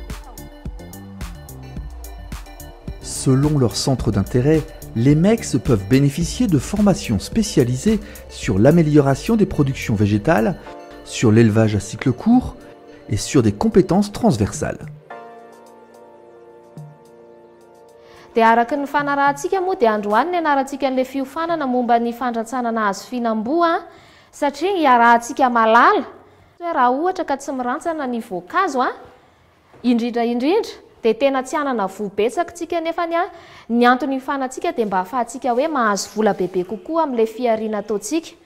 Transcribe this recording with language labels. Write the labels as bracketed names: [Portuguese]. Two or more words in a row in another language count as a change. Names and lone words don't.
[French] Selon leur centre d'intérêt, les MEX peuvent bénéficier de formations spécialisées sur l'amélioration des productions végétales, sur l'élevage à cycle court et sur des compétences transversales. [Malagasy] Dia araka ny fanarahantsika moa dia androany ny anarantsika an'ilay fiofanana momba ny fandratsanana hazo fihinam-boa satria iarahantsika malala hoe raha ohatra ka tsy mirantsana ny voankazo indrindra dia tena tsy hanana voa betsaka tsika nefa ny antony hifanantsika dia mba ahafahantsika hoe mahazo vola bebe kokoa amin'ilay fiariana ataontsika.